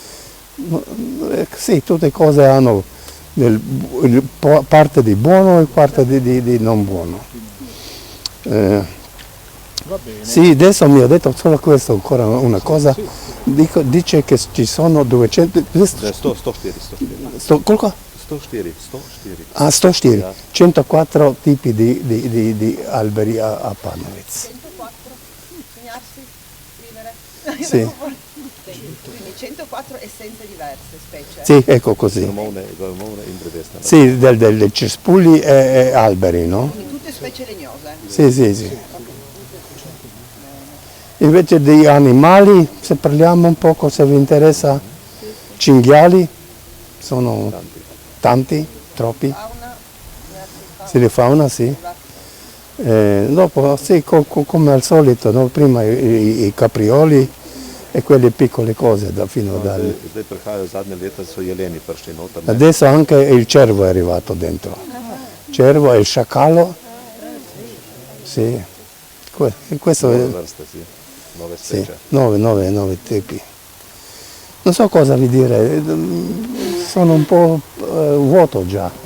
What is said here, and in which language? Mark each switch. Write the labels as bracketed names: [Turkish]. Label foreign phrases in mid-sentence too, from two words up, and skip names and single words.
[Italian] Sì, tutte cose hanno parte di buono e parte di non buono. Va bene. Sì, adesso mi ha detto solo questo, ancora una cosa, dice che ci sono 200... 104. [Slovenian] Koliko? [Italian] 104. Ah, 104, [Slovenian] Ja. [Italian] 104 tipi di alberi a Panovec. 104, segnarsi, scrivere. Sì. Quindi 104 essenze diverse, specie. Sì, ecco così. [Slovenian] Gromovne in drevesna. [Italian] Sì, dei cespugli e alberi, no? Quindi tutte specie legnose. Sì. Invece di animali, se parliamo un poco, se vi interessa, cinghiali, sono tanti, troppi. Fauna, Sì, di fauna, sì. Dopo, sì, come al solito, no? Prima i caprioli e quelle piccole cose fino dal... [Slovenian] Zdaj prihajajo zadnje leta, so jeleni prišli noter. [Italian] Adesso anche il cervo è arrivato dentro. Cervo e il sciacallo. Sì, questo è... [Slovenian] Nove vrste, sì. Nove [Italian] Sì, specie. 9 tipi. Non so cosa vi dire, sono un po' vuoto già.